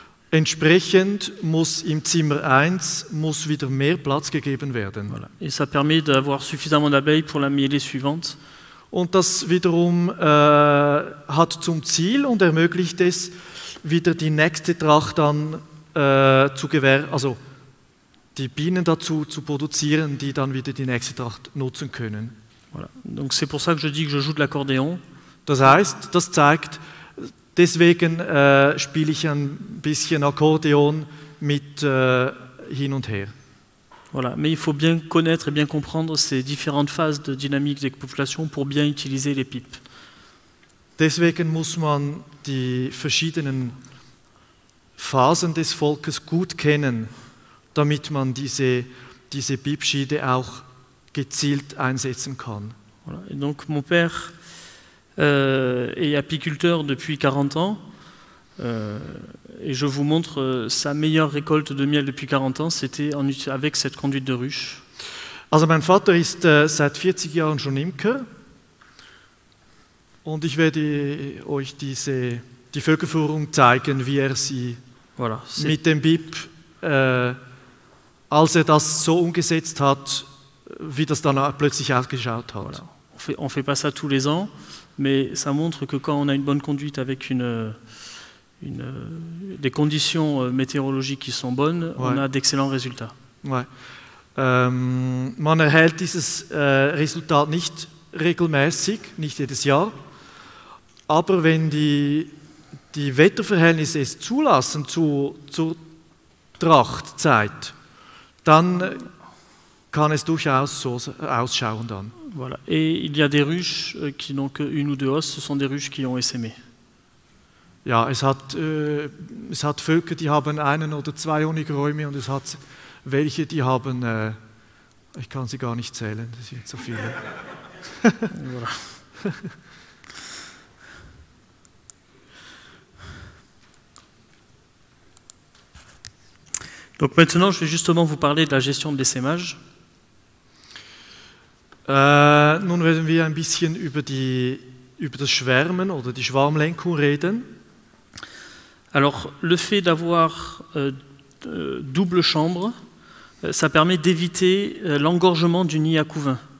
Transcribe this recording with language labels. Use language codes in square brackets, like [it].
[de] Entsprechend muss im Zimmer 1 wieder mehr Platz gegeben werden. [fr] Voilà. Et ça permet d'avoir suffisamment d'abeilles pour la mielée suivante. [de] Und das wiederum hat zum Ziel und ermöglicht es, wieder die nächste Tracht dann also die Bienen dazu zu produzieren, die dann wieder die nächste Tracht nutzen können. [fr] Voilà. Donc c'est pour ça que je dis que je joue de l'accordéon. [de] Das heißt, das zeigt, deswegen spiele ich ein bisschen Akkordeon mit hin und her. [fr] Voilà. Mais il faut bien connaître et bien comprendre ces différentes phases de dynamique des populations pour bien utiliser les pipes. [de] Deswegen muss man die verschiedenen Phasen des Volkes gut kennen, damit man diese Piepschiede auch gezielt einsetzen kann. [fr] Voilà. Et donc mon père est apiculteur depuis 40 ans et je vous montre sa meilleure récolte de miel depuis 40 ans, c'était avec cette conduite de ruche. [de] Also mein Vater ist seit 40 Jahren schon Imker und ich werde euch die Völkerführung zeigen, wie sie [fr] voilà, [de] mit dem BIP, als das so umgesetzt hat, wie das dann plötzlich ausgeschaut hat. [fr] Voilà. On fait pas ça tous les ans, mais ça montre que quand on a une bonne conduite avec des conditions météorologiques qui sont bonnes, on a d'excellents résultats. Ouais. [de] Man erhält dieses Resultat nicht regelmäßig, nicht jedes Jahr, aber wenn die Wetterverhältnisse es zulassen zur Trachtzeit, dann kann es durchaus so ausschauen dann. [fr] Voilà. Et il y a des ruches qui n'ont qu'une ou 2 hausses, ce sont des ruches qui ont essaimé. [de] Ja, es hat Völker, die haben 1 oder 2 Honigräume und es hat welche, die haben Ich kann sie gar nicht zählen, das sind so viele. [fr] Voilà. Donc maintenant, je vais justement vous parler de la gestion de l'essaimage. [de] Nun werden wir ein bisschen über das Schwärmen oder die Schwarmlenkung reden. [fr] Alors, le fait d'avoir double chambre, ça permet d'éviter l'engorgement du nid à couvain.